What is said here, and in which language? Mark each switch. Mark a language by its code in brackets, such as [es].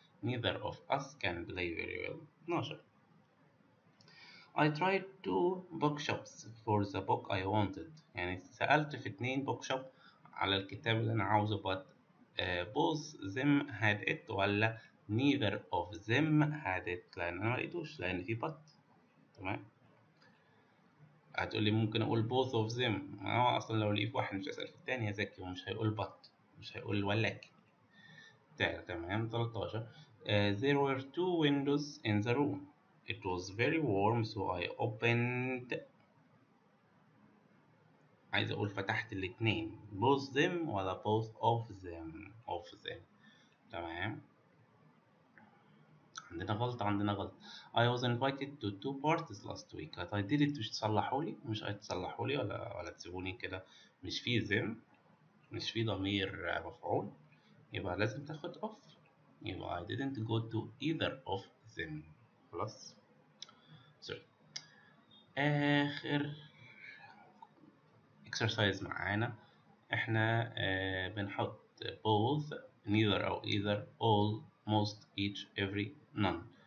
[en] neither of us can play very well. 12. I tried 2 bookshops for the book I wanted. [ar] يعني سألت في 2 bookshop على الكتاب اللي أنا عاوزه [en] but both them had it [ar] ولا [en] neither of them had it، [ar] لأن أنا ملقيتوش لأن في but. تمام. هتقولي ممكن أقول [en] both of them، [ar] هو أصلا لو لقيت واحد مش هيسأل في التاني يا ذكي ومش هيقول but، مش هيقول ولكن. تمام. 13. [en] There were 2 windows in the room. It was very warm so I opened. [ar] عايز أقول فتحت الاتنين [en] both them [ar] ولا [en] both of them. [ar] تمام. عندنا غلط. [en] I was invited to 2 parties last week. [ar] هتقدري تصلحولي؟ مش هتصلحولي ولا تسيبوني كده. مش في them، مش في ضمير مفعول، يبقى لازم تاخد off، يبقى [en] I didn't go to either of them. [ar] خلاص. [en] sorry. [ar] آخر exercise معانا احنا بنحط [en] both neither [ar] أو [en] either all most each every none.